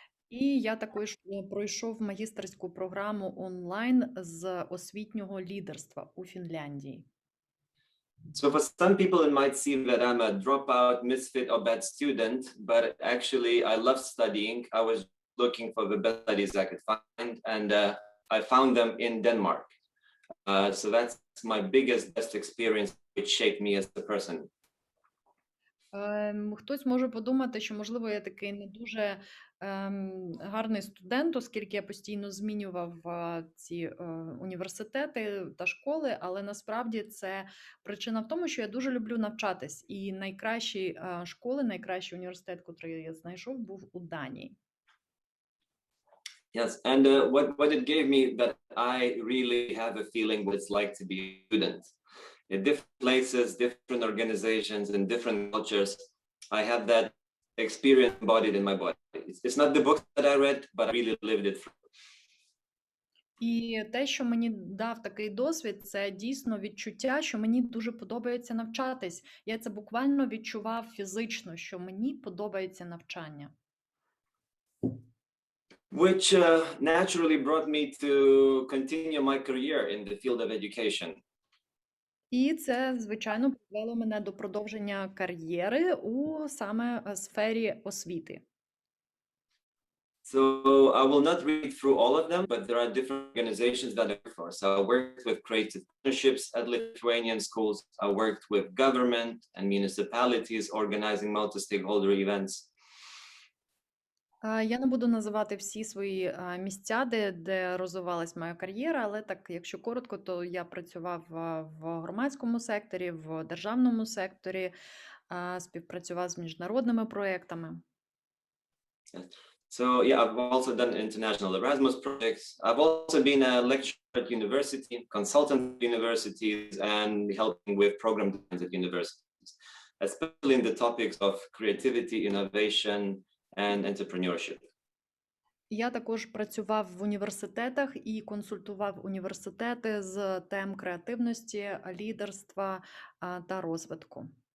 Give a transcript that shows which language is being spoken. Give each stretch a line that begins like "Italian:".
Ukrainian: І я також пройшов магістерську програму онлайн з освітнього лідерства у Фінляндії.
English: So for some people it might seem that I'm a dropout, misfit or bad student, but actually I love studying. I was looking for the best studies I could find, and I found them in Denmark. So that's my biggest, best experience, which shaped me as a person.
Ukrainian: Хтось може подумати, що, можливо, я такий не дуже гарний студент, оскільки я постійно змінював ці університети та школи, але насправді це причина в тому, що я дуже люблю навчатись. І найкращі школи, найкращий університет, який я знайшов, був у Данії.
English: Yes, and what it gave me that I really have a feeling what it's like to be a student. In different places, different organizations, and different cultures, I have that experience embodied in my body. It's not the books that I read, but I really lived it through.
Ukrainian: І те, що мені дав такий досвід, це дійсно відчуття, що мені дуже подобається навчатись. Я це буквально відчував фізично, що мені подобається навчання.
English: Which naturally brought me to continue my career in the field of education.
Ukrainian: І це, звичайно, привело мене до продовження кар'єри у саме сфері освіти.
English: So I will not read through all of them, but there are different organizations that I work for. So I worked with creative partnerships at Lithuanian schools. I worked with government and municipalities organizing multi-stakeholder events.
Ukrainian: Я не буду називати всі свої місця, де розвивалась моя кар'єра, але так, якщо коротко, то я працював в громадському секторі, в державному секторі, співпрацював з міжнародними проєктами.
English: So yeah, I've also done international Erasmus projects. I've also been a lecturer at university, consultant at universities, and helping with program designs at universities, especially in the topics of creativity, innovation, and entrepreneurship.
Ukrainian: Я також працював в університетах і консультував університети з тем креативності, лідерства та розвитку.